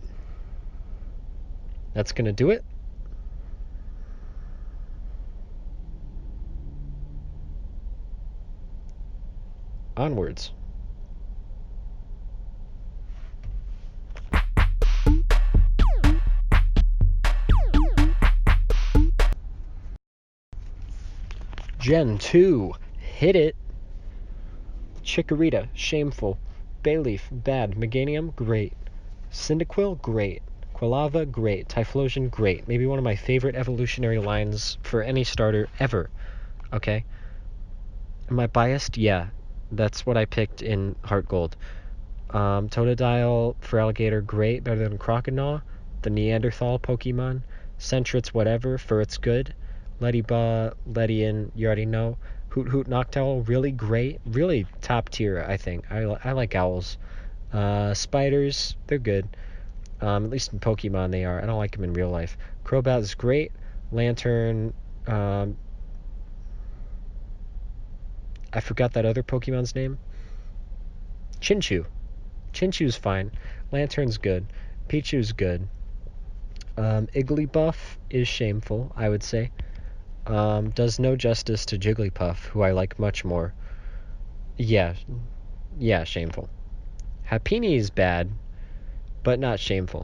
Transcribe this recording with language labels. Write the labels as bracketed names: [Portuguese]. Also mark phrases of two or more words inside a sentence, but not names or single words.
[English] That's going to do it. Onwards. Gen 2, hit it. Chikorita, shameful. Bayleaf, bad. Meganium, great. Cyndaquil, great. Quilava, great. Typhlosion, great. Maybe one of my favorite evolutionary lines for any starter ever. Okay? Am I biased? Yeah. That's what I picked in Heart Gold. Totodile for Alligator, great. Better than Crocodile. The Neanderthal Pokemon. Sentry's whatever. Furret's good. Lettyba, Ledian, you already know. Hoot Hoot Noctowl, really great. Really top tier, I think. I like owls. Spiders, they're good. At least in Pokemon they are. I don't like them in real life. Crobat is great. Lantern, I forgot that other Pokemon's name. Chinchou. Chinchou's fine. Lantern's good. Pichu's good. Igglybuff is shameful, I would say. Does no justice to Jigglypuff, who I like much more. Yeah, shameful. Happiny is bad, but not shameful.